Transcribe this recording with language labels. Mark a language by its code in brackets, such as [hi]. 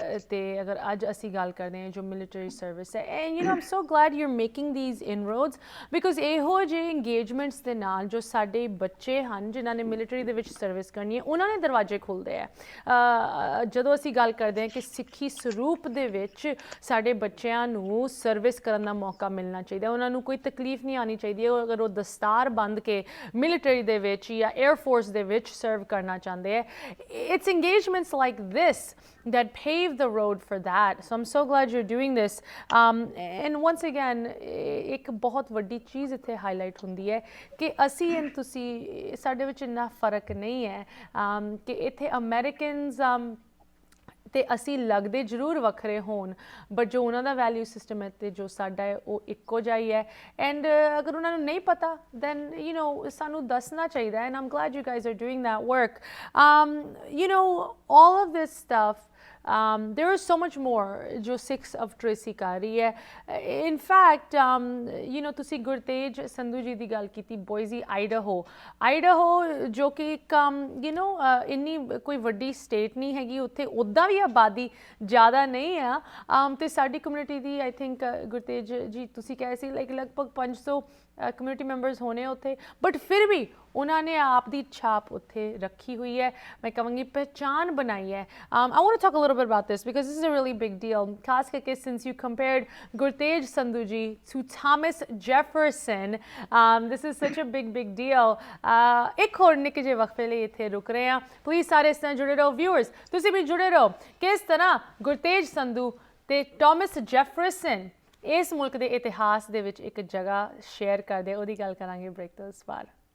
[pa] ਤੇ ਅਗਰ ਅੱਜ ਅਸੀਂ ਗੱਲ ਕਰਦੇ ਹਾਂ ਜੋ ਮਿਲਟਰੀ ਸਰਵਿਸ ਹੈ, [en] and you know I'm so glad you are making these inroads, because [pa] ਇਹੋ ਜਿਹੇ ਇੰਗੇਜਮੈਂਟਸ ਦੇ ਨਾਲ ਜੋ ਸਾਡੇ ਬੱਚੇ ਹਨ ਜਿਨ੍ਹਾਂ ਨੇ ਮਿਲਟਰੀ ਦੇ ਵਿੱਚ ਸਰਵਿਸ ਕਰਨੀ ਹੈ, ਉਹਨਾਂ ਨੇ ਦਰਵਾਜ਼ੇ ਖੁੱਲ੍ਹਦੇ ਆ। ਜਦੋਂ ਅਸੀਂ ਗੱਲ ਕਰਦੇ ਹਾਂ ਕਿ ਸਿੱਖੀ ਸਰੂਪ ਦੇ ਵਿੱਚ ਸਾਡੇ ਬੱਚਿਆਂ ਨੂੰ ਸਰਵਿਸ ਕਰਨ ਦਾ ਮੌਕਾ ਮਿਲਣਾ ਚਾਹੀਦਾ, ਉਹਨਾਂ ਨੂੰ ਕੋਈ ਤਕਲੀਫ ਨਹੀਂ ਆਉਣੀ ਚਾਹੀਦੀ ਹੈ ਅਗਰ ਉਹ ਦਸਤਾਰ ਬੰਨ੍ਹ ਕੇ ਮਿਲਟਰੀ ਦੇ ਵਿੱਚ ਜਾਂ 에ਅਰ ਫੋਰਸ ਦੇ ਵਿੱਚ ਸਰਵ ਕਰਨਾ ਚਾਹੁੰਦੇ ਹੈ। [en] It's engagements like this that pave the road for that. So I'm so glad you're doing this. And once again, [pa] ਇੱਕ ਬਹੁਤ ਵੱਡੀ ਚੀਜ਼ ਇੱਥੇ ਹਾਈਲਾਈਟ ਹੁੰਦੀ ਹੈ ਕਿ ਅਸੀਂ ਐਂਡ ਤੁਸੀਂ ਸਾਡੇ ਵਿੱਚ ਇੰਨਾ ਫਰਕ ਨਹੀਂ ਹੈ ਕਿ ਇੱਥੇ ਅਮਰੀਕਨਸ ਤੇ ਅਸੀਂ ਲੱਗਦੇ ਜ਼ਰੂਰ ਵੱਖਰੇ ਹੋਣ, ਬਟ ਜੋ ਉਹਨਾਂ ਦਾ ਵੈਲਿਊ ਸਿਸਟਮ ਹੈ ਤੇ ਜੋ ਸਾਡਾ ਹੈ ਉਹ ਇੱਕੋ ਜਿਹਾ ਹੀ ਹੈ। [en] and [pa] ਅਗਰ ਉਹਨਾਂ ਨੂੰ ਨਹੀਂ ਪਤਾ [en] then you know [pa] ਸਾਨੂੰ ਦੱਸਣਾ ਚਾਹੀਦਾ ਹੈ। [en] And I'm glad you guys are doing that work. You know all of this stuff, there is so much more [pa] ਜੋ ਸਿੱਖਸ ਆਫ ਟ੍ਰੇਸੀ ਕਰ ਰਹੀ ਹੈ। [en] in fact you know [pa] ਤੁਸੀਂ ਗੁਰਤੇਜ ਸੰਧੂ ਜੀ ਦੀ ਗੱਲ ਕੀਤੀ, ਬੋਇਜ਼ੀ ਆਈਡਾਹੋ ਜੋ ਕਿ ਇੱਕ ਯੂ ਨੋ ਇੰਨੀ ਕੋਈ ਵੱਡੀ ਸਟੇਟ ਨਹੀਂ ਹੈਗੀ, ਉੱਥੇ ਉੱਦਾਂ ਵੀ ਆਬਾਦੀ ਜ਼ਿਆਦਾ ਨਹੀਂ ਆ, ਅਤੇ ਸਾਡੀ community ਦੀ [en] I think [pa] Gurtej ਜੀ ਤੁਸੀਂ ਕਹੇ ਸੀ ਲਾਈਕ ਲਗਭਗ 500 ਕਮਿਊਨਿਟੀ ਮੈਂਬਰਸ ਹੋਣੇ ਉੱਥੇ, ਬਟ ਫਿਰ ਵੀ ਉਹਨਾਂ ਨੇ ਆਪ ਦੀ ਛਾਪ ਉੱਥੇ ਰੱਖੀ ਹੋਈ ਹੈ, ਮੈਂ ਕਹਾਂਗੀ ਪਹਿਚਾਨ ਬਣਾਈ ਹੈ। [en] I want to talk a little bit about this because this is a really big deal, [pa] ਖਾਸ ਕਰਕੇ [en] since you compared Gurtej Sandhu ji to Thomas Jefferson, this is such a big deal. [pa] ਇੱਕ ਹੋਰ ਨਿੱਕੇ ਜਿਹੇ ਵਕਫੇ ਲਈ ਇੱਥੇ ਰੁਕ ਰਹੇ ਹਾਂ, ਪਲੀਜ਼ ਸਾਰੇ ਇਸ ਤਰ੍ਹਾਂ ਜੁੜੇ ਰਹੋ, ਵਿਊਅਰਸ ਤੁਸੀਂ ਵੀ ਜੁੜੇ ਰਹੋ। ਕਿਸ ਤਰ੍ਹਾਂ ਗੁਰਤੇਜ ਸੰਧੂ ਤੇ ਟਾਮਸ ਜੈਫਰਸਨ ਇਸ ਮੁਲਕ ਦੇ ਇਤਿਹਾਸ ਦੇ ਵਿੱਚ ਇੱਕ ਜਗ੍ਹਾ ਸ਼ੇਅਰ ਕਰਦੇ, ਉਹਦੀ ਗੱਲ ਕਰਾਂਗੇ ਬ੍ਰੇਕ ਤੋਂ ਇਸ ਵਾਰ।